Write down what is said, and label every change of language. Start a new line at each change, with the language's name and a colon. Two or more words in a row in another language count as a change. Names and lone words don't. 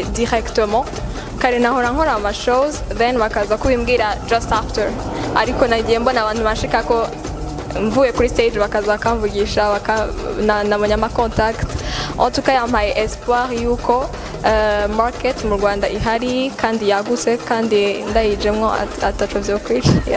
Rundi: directement, kare nahora nkora ama shows then bakaza kubimbwira
English: just after,
Rundi: ariko nagiye mbona abantu bashika ko mvuye kuri stage bakaza bakamvugisha, nabonye ama contact,
French: en tout cas
Rundi: yampaye espoir yuko market mu Rwanda ihari kandi yagutse kandi ndayijemwo ataco vyo kwica.